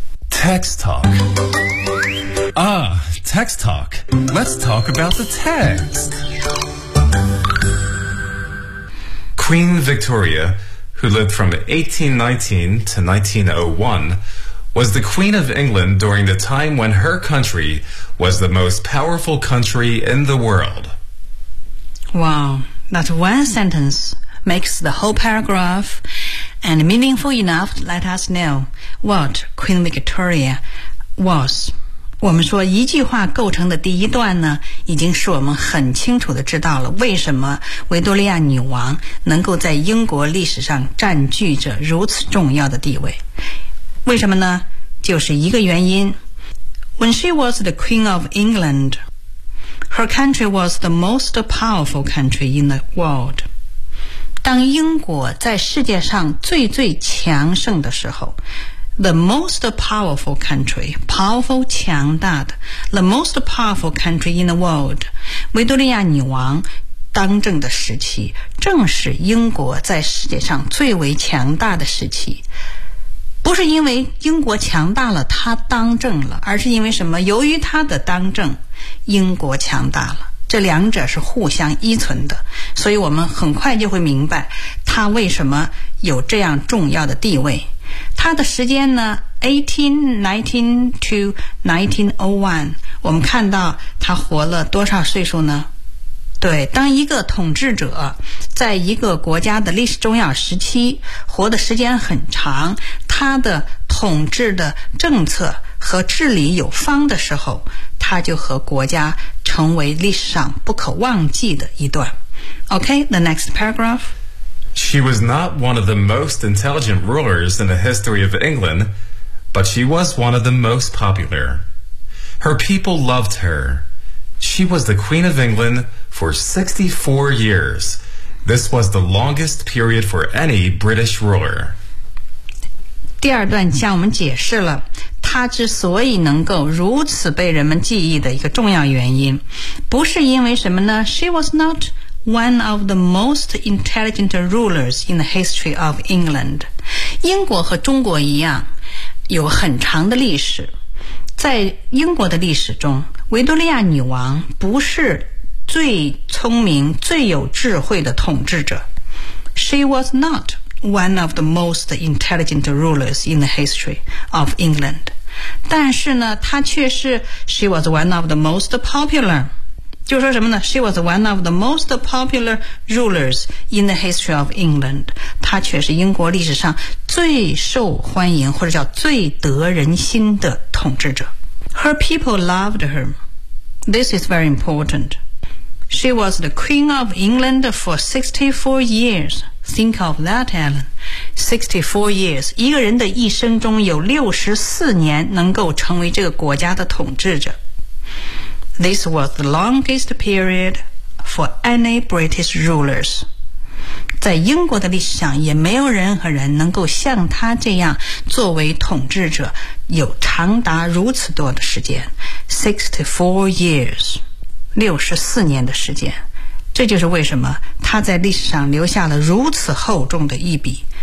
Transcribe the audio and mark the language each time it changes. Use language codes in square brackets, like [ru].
[en] Text talk Ah, text talk Let's talk about the text Queen Victoria, who lived from 1819 to 1901was the Queen of England during the time when her country was the most powerful country in the world. Wow, that one sentence makes the whole paragraph and meaningful enough to let us know what Queen Victoria was. [zh] 我们说一句话构成的第一段呢已经使我们很清楚地知道了为什么维多利亚女王能够在英国历史上占据着如此重要的地位。为什么呢？就是一个原因。 [en] When she was the Queen of England, her country was the most powerful country in the world. [zh] 当英国在世界上最最强盛的时候， [en] the most powerful country, powerful [zh] 强大的 [en] the most powerful country in the world, [zh] 维多利亚女王当政的时期正是英国在世界上最为强大的时期。不是因为英国强大了她当政了，而是因为什么？由于她的当政英国强大了，这两者是互相依存的，所以我们很快就会明白他为什么有这样重要的地位。他的时间呢 ,1819 to 1901, 我们看到他活了多少岁数呢？对，当一个统治者在一个国家的历史重要时期活的时间很长，他的统治的政策和治理有方的时候，他就和国家成为历史上不可忘记的一段。 [en] OK, the next paragraph. She was not one of the most intelligent rulers in the history of England, but she was one of the most popular. Her people loved her. She was the Queen of England for 64 years. This was the longest period for any British ruler. [zh] 第二段向我们解释了他之所以能够如此被人们记忆的一个重要原因，不是因为什么呢？ [en] She was not one of the most intelligent rulers in the history of England. [zh] 英国和中国一样，有很长的历史。在英国的历史中，维多利亚女王不是最聪明、最有智慧的统治者。 [en] She was not. One of the most intelligent rulers in the history of England. [zh] 但是呢，她却是 [en] she was one of the most popular. [zh] 就说什么呢？ [en] She was one of the most popular rulers in the history of England. [zh] 她却是英国历史上最受欢迎或者叫最得人心的统治者。 [en] Her people loved her. This is very important. She was the Queen of England for 64 years. Think of that, Alan. 64 years. [zh] 一个人的一生中有64年能够成为这个国家的统治者。 [en] This was the longest period for any British rulers. [zh] 在英国的历史上，也没有任何人能够像他这样作为统治者有长达如此多的时间。 [en] 64 years. [zh] 64年的时间。这就是为什么他在历史上留下了如此厚重的一笔。